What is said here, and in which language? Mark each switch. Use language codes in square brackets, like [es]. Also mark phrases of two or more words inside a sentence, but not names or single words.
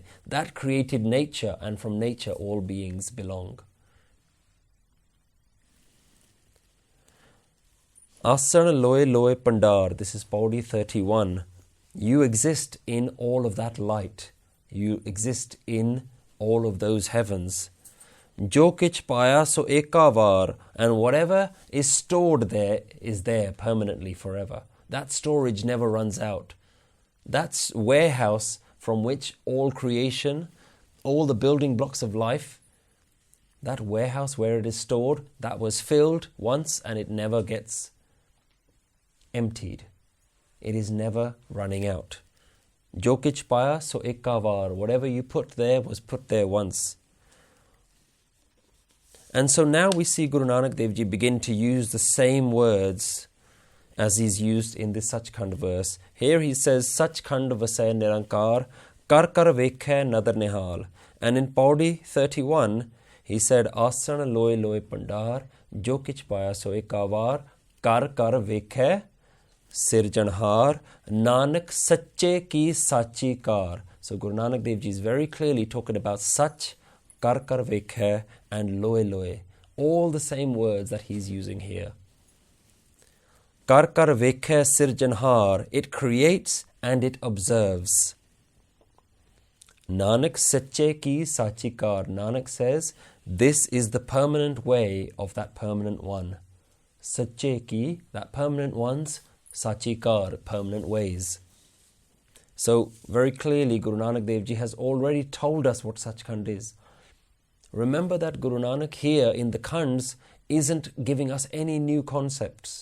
[en] That created nature, and from nature all beings belong. [pa] ਆਸਣੁ ਲੋਇ ਲੋਇ ਭੰਡਾਰ. [en] This is Pauri 31. You exist in all of that light. You exist in all of those heavens. [pa] ਜੋ ਕਿਛੁ ਪਾਇਆ ਸੁ ਏਕਾਵਾਰ. [en] And whatever is stored there is there permanently forever. That storage never runs out. That's warehouse from which all creation, all the building blocks of life, that warehouse where it is stored, that was filled once and it never gets emptied. It is never running out. [pa] ਜੋ ਕਿਛੁ ਪਾਇਆ ਸੁ ਏਕਾਵਾਰ. [en] Whatever you put there was put there once. And so now we see Guru Nanak Dev Ji begin to use the same words as he's used in this Sach Khand verse. Here he says, [pa] ਸਚਿ ਖੰਡਿ ਵਸੈ ਨਿਰੰਕਾਰੁ ਕਰਿ ਕਰਿ ਵੇਖੈ ਨਦਰਿ ਨਿਹਾਲ. [en] And in Pauri 31, he said, [pa] ਆਸਣੁ ਲੋਇ ਲੋਇ ਭੰਡਾਰ ਜੋ ਕਿਛੁ ਪਾਇਆ ਸੁ ਏਕਾਵਾਰ ਕਰਿ ਕਰਿ ਵੇਖੈ ਸਿਰਜਣਹਾਰੁ ਨਾਨਕ ਸਚੇ ਕੀ ਸਾਚੀ ਕਾਰ. [en] So Guru Nanak Dev Ji is very clearly talking about Sach, [pa] ਕਰਿ ਕਰਿ ਵੇਖੈ, [en] and [pa] ਲੋਇ ਲੋਇ. [en] All the same words that he's using here. [pa] ਕਰਿ ਕਰਿ ਵੇਖੈ ਸਿਰਜਣਹਾਰੁ, [en] it creates and it observes. [pa] ਨਾਨਕ ਸਚੇ ਕੀ ਸਾਚੀ ਕਾਰ. [en] Nanak says, this is the permanent way of that permanent one. [pa] ਸਚੇ ਕੀ, [en] that permanent one's [pa] ਸਾਚੀ ਕਾਰ, [en] permanent ways. So very clearly Guru Nanak Dev Ji has already told us what Sach Khand is. Remember that Guru Nanak here in the Khands isn't giving us any new concepts.